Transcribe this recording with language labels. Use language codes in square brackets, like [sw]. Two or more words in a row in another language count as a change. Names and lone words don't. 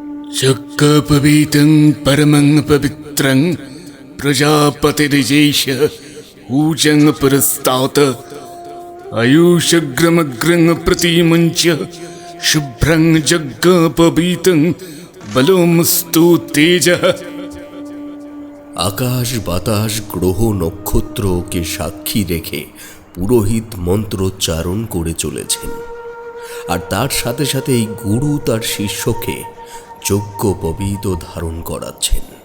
[sa] यज्ञोपवीतं परमं पवित्रं प्रजापतिरिजेश ऊजं पुरस्तात् आयुषग्रमग्रं प्रतीमञ्च शुभ्रं यज्ञोपवीतं बलोमस्तु तेजः। [bn] আকাশ বাতাস গ্রহ নক্ষত্রকে সাক্ষী রেখে পুরোহিত মন্ত্রোচ্চারণ করে চলেছেন, আর তার সাথে সাথে এই গুরু তার শিষ্যকে যজ্ঞোপবীত ধারণ করাচ্ছেন।